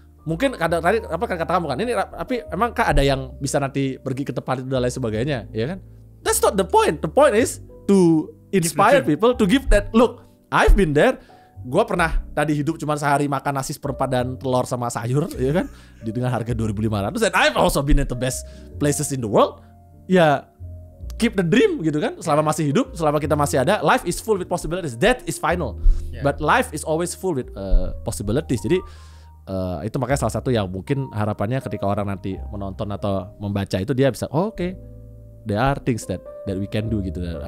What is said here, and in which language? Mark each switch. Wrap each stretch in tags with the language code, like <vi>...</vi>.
<id>Mungkin tadi apa kata kamu kan ini, tapi emang ada yang bisa nanti pergi ke tempat itu dan lain sebagainya, ya kan?</id> <en>That's not the point. The point is to inspire people to give that look. I've been there.</en> <id>Gua pernah tadi hidup cuma sehari makan nasi seperempat dan telur sama sayur, ya kan? Dengan harga 2.500.</id> <en>And I've also been at the best places in the world. Ya, keep the dream gitu kan.</en> <id>Selama masih hidup, selama kita masih ada,</id> <en>life is full with possibilities. Death is final. But life is always full with possibilities.</en> <id>Jadi itu makanya salah satu yang mungkin harapannya ketika orang nanti menonton atau membaca itu dia bisa, okay,</id> <en>there are things that we can do</en> <id>gitu.</id>